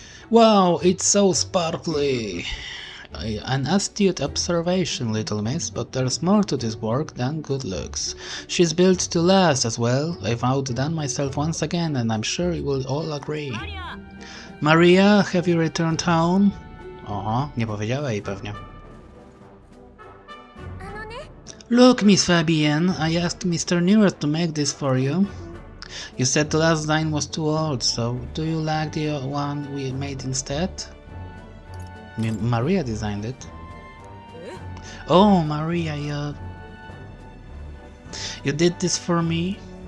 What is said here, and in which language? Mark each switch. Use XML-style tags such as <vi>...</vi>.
<en>Wow, it's so sparkly! An astute observation, little miss, but there's more to this work than good looks. She's built to last as well. I've outdone myself once again, and I'm sure you will all agree. Maria, have you returned home?</en> <pl>Oho, nie powiedziała jej pewnie.</pl> <en>Look, Miss Fabian, I asked Mr. Newert to make this for you. You said the last design was too old, so do you like the one we made instead? Maria designed it. Oh, Maria, you did this for me?</en>